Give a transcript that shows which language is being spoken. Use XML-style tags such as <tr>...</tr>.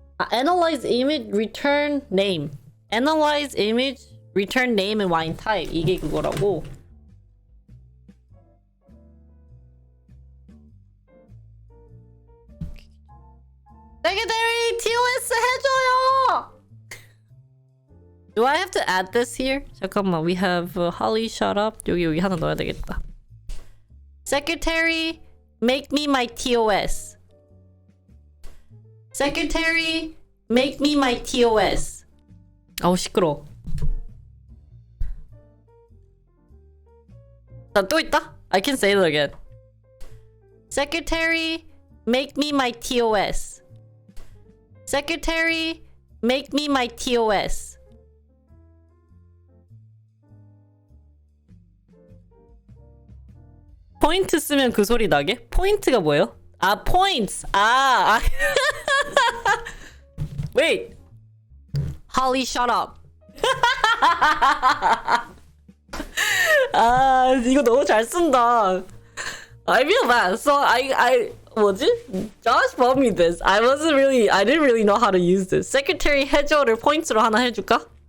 <en>Analyze image, return name. Analyze image, return name and wine type.</en> <ko>이게 그거라고.</ko> <en>Secretary, TOS</en> <ko>해줘요!</ko> <en>Do I have to add this here?</en> <ko>잠깐만,</ko> <en>we have Holly shut up.</en> <ko>여기 하나 넣어야 되겠다.</ko> <en>Secretary, make me my TOS. Secretary, make me my TOS.</en> <ko>아우 시끄러워. 또 있다?</ko> <en>I can say it again. Secretary, make me my TOS. Secretary, make me my TOS.</en> <ko>포인트 쓰면 그 소리 나게? 포인트가 뭐예요? 아, points. 아.</ko> <en>Wait. Holly, shut up.</en> <ko>아, 이거 너무 잘 쓴다.</ko> <en>I feel bad. So I</en> <ko>뭐지?</ko> <en>Josh bought me this. I didn't really know how to use this.</en> <ko>Secretary 해줘를 포인트로 하나 해줄까?</ko>